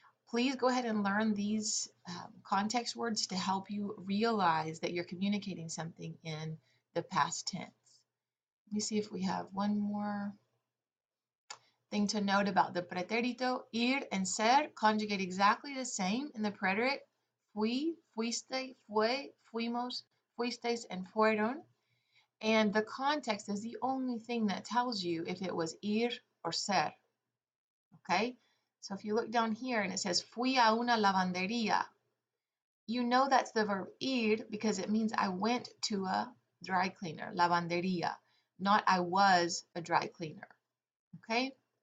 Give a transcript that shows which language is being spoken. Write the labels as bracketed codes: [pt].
[en] Please go ahead and learn these context words to help you realize that you're communicating something in the past tense. Let me see if we have one more thing to note about the preterito. Ir and ser conjugate exactly the same in the preterite. [es] Fui, fuiste, fue, fuimos, fuisteis, and fueron. [en] And the context is the only thing that tells you if it was ir or ser. Okay? So if you look down here and it says [es] fui a una lavandería, [en] you know that's the verb ir because it means I went to a dry cleaner, lavandería, not I was a dry cleaner. Okay?